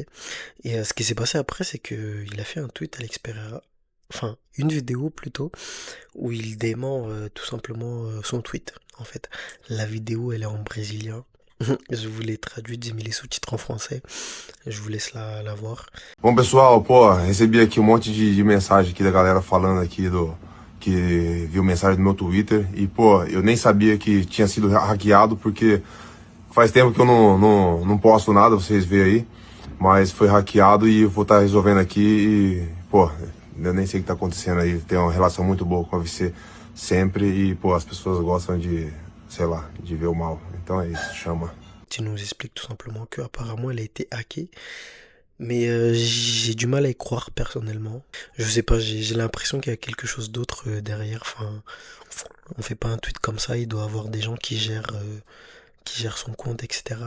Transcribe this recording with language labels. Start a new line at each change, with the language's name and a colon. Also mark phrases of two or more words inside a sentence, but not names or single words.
French: Et ce qui s'est passé après, c'est que il a fait un tweet Alex Pereira, enfin une vidéo plutôt, où il dément tout simplement son tweet. En fait, la vidéo elle est en brésilien. Je vous l'ai traduite, j'ai mis les sous-titres en français. Je vous laisse la voir.
Portuguese: Bom, pessoal, pô, recebi aqui um monte de mensagem aqui da galera falando aqui que viu mensagem no meu Twitter e, pô, eu nem sabia que tinha sido hackeado porque faz tempo que eu não posto nada, vocês veem aí, mas foi hackeado e eu vou estar resolvendo aqui e, pô, eu nem sei o que tá acontecendo aí, tem uma relação muito boa com a VC sempre e, pô, as pessoas gostam de, sei lá, de ver o mal. Então é isso, chama.
French: Tu nous expliques tout simplement que apparemment elle a été hackée. Mais j'ai du mal à y croire personnellement. Je sais pas, j'ai l'impression qu'il y a quelque chose d'autre derrière. Enfin, on fait pas un tweet comme ça, il doit y avoir des gens qui gère son compte, etc.